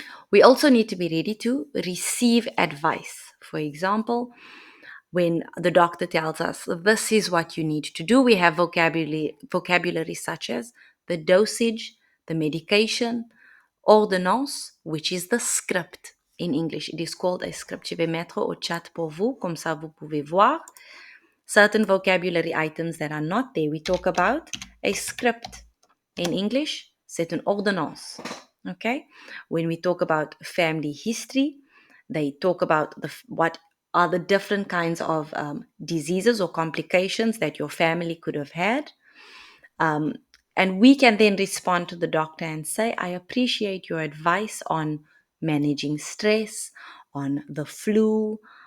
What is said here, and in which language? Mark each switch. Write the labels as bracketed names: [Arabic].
[English] We also need to be ready to receive advice. For example, when the doctor tells us this is what you need to do, we have vocabulary such as the dosage, the medication, ordonnance, which is the script in English. It is called a script. [French] Je vais mettre au chat pour vous, comme ça vous pouvez voir. [English] Certain vocabulary items that are not there. We talk about a script. In English, [French] c'est une ordonnance. [English] Okay? When we talk about family history, they talk about what are the different kinds of diseases or complications that your family could have had. And we can then respond to the doctor and say, I appreciate your advice on managing stress, on the flu.